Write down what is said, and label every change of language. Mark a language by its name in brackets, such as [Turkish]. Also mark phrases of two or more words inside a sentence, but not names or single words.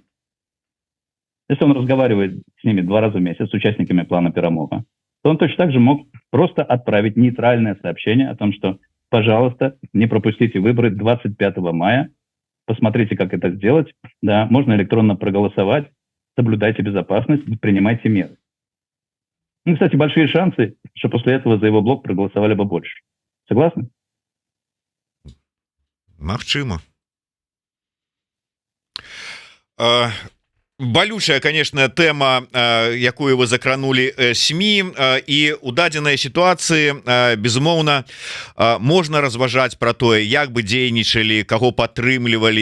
[Russian] Если он разговаривает с ними 2 раза в месяц, с участниками плана Пиромога, то он точно так же мог просто отправить нейтральное сообщение о том, что, пожалуйста, не пропустите выборы 25 мая, посмотрите, как это сделать, да, можно электронно проголосовать, соблюдайте безопасность, принимайте меры. Ну, кстати, большие шансы, что после этого за его блок проголосовали бы больше. Согласны? [Belarusian] Магчыма. Балючая, конечно, тема, якую вы закранули СМИ, і у дадзенай сітуацыі, безумоўна, можна разважаць пра тое, як бы дзейнічалі, каго падтрымлівалі,